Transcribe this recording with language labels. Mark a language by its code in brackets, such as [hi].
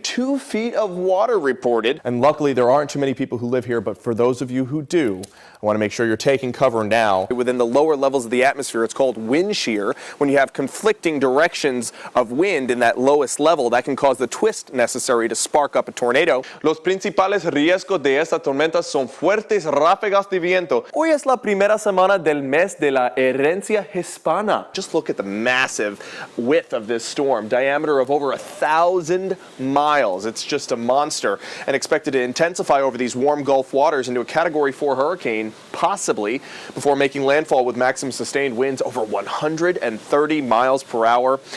[en] 2 feet of water reported. And luckily, there aren't too many people who live here, but for those of you who do, I want to make sure you're taking cover now. Within the lower levels of the atmosphere, it's called wind shear. When you have conflicting directions of wind in that lowest level, that can cause the twist necessary to spark up a tornado. [es] Los principales riesgos de esta tormenta son fuertes ráfagas de viento. Hoy es la primera semana del mes de la herencia hispana. [en] Just look at the massive width of this storm, diameter of over 1,000 miles. It's just a monster, and expected to intensify over these warm Gulf waters into a Category 4 hurricane, possibly, before making landfall with maximum sustained winds over 130 miles per hour.